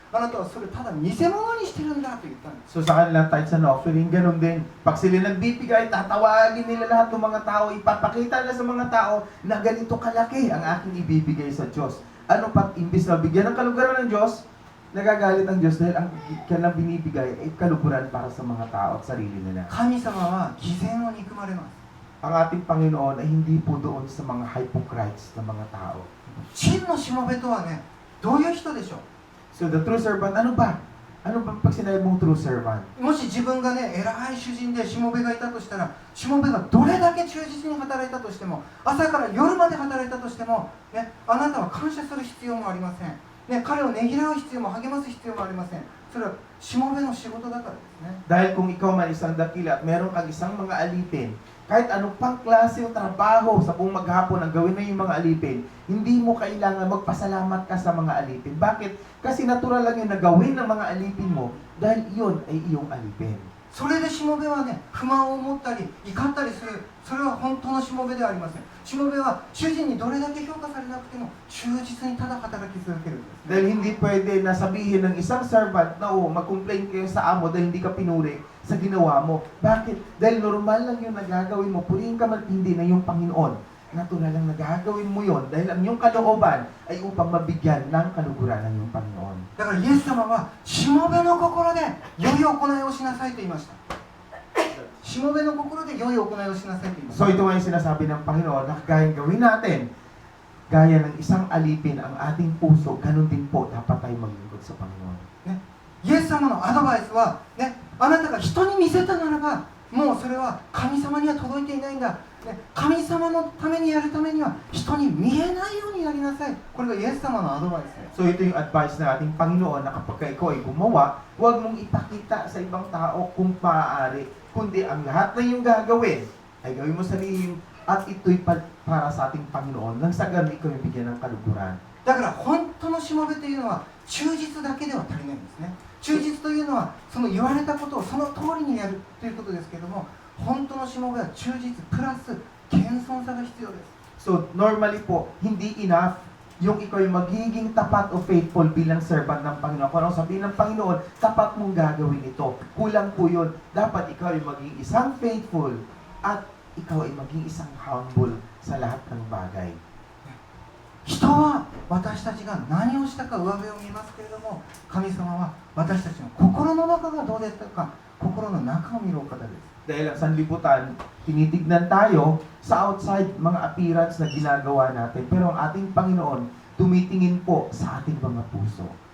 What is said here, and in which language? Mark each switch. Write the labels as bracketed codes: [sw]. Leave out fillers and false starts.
[ja] あなたはそれただ見せ物にしてるんだと言ったんです。 [tl] So sa kanilang [en] tithes and offering, [tl] ganun din. Pag sila nagbibigay, tatawagin nila lahat ng mga tao, ipapakita nila sa mga tao na ganito kalaki ang aking ibibigay sa Diyos. Ano pa, imbis na bigyan ng kaluguran ng Diyos, nagagalit ang Diyos dahil ang kanilang binibigay ay kaluguran para sa mga tao at sarili nila. [ja] 神様は偽善を憎まれます。 [tl] Ang ating Panginoon ay hindi po doon sa mga hypocrites na mga tao. [ja] 真のしもべとはね、どういう人でしょう。 [en] So the true servant, [tl] ano ba? Ano ba pag sinabi mong true servant? [ja] もし自分がね、偉い主人でしもべがいたとしたら、しもべがどれだけ忠実に働いたとしても、朝から夜まで働いたとしても、ね、あなたは感謝する必要もありません。ね、彼をねぎらう必要も励ます必要もありません。それはしもべの仕事だからですね。 [tl] Dahil kung ikaw man isang dakila at meron kang isang mga alipin, kahit anong pang klase yung trabaho sa buong maghapon ang gawin na yung mga alipin, hindi mo kailangan magpasalamat ka sa mga alipin. Bakit? Kasi natural lang yung nagawin ng mga alipin mo dahil iyon ay iyong alipin. [ja] それでしもべはね、不満を持ったり怒ったりする、それは本当のしもべではありません。しもべは主人にどれだけ評価されなくても忠実にただ働き続けるんです。 [tl] Dahil hindi pwede na sabihin ng isang servant na magcomplain kayo sa amo dahil hindi ka pinuri. sa ginawa mo. Bakit? Dahil normal lang yung nagagawin mo. Purihin ka man hindi na yung Panginoon. Natural lang nagagawin mo yon dahil ang iyong kalooban ay upang mabigyan ng kaluguran ng iyong Panginoon. [ja] だからイエス様はしもべの心で良い行いをしなさいと言いました。しもべの心で良い行いをしなさいと言いました。 [tl] So ito nga yung sinasabi ng Panginoon na kagaya gawin natin, gaya ng isang alipin ang ating puso, ganun din po dapat tayo maglingkod sa Panginoon. [ja] イエス様のアドバイスは、ね、あなたが人に見せたならばもうそれは神様には届いていないんだ、ね、神様のためにやるためには人に見えないようにやりなさい。これがイエス様のアドバイスです。 [tl] So ito yung advice ng ating Panginoon na kapag ikaw ay gumawa, huwag mong ipakita sa ibang tao kung maaari, kundi ang lahat na yung gagawin ay gawin mo sa lihim at ito'y para sa ating Panginoon nang sa ganun ikaw yung bigyan ng kaluguran. [ja] だから本当のしもべというのは忠実だけでは足りないんですね。忠実というのはその言われたことをその通りにやるということですけれども、本当のしもべは忠実プラス謙遜さが必要です。 [tl] So normally po, hindi enough yung ikaw ay magiging tapat o faithful bilang servant ng Panginoon. Kung anong sabihin ng Panginoon, tapat mong gagawin ito. Kulang po yun. Dapat ikaw ay maging isang faithful at ikaw ay maging isang humble sa lahat ng bagay. [ja] 人は私たちが何をしたか上辺を見ますけれども、神様は私たちの心の中がどうでったか、心の中を見るお方です。 [tl] Dahil ang sanlibutan, tinitignan tayo sa outside mga appearance na ginagawa natin. Pero ang ating Panginoon, tumitingin po sa ating mga puso.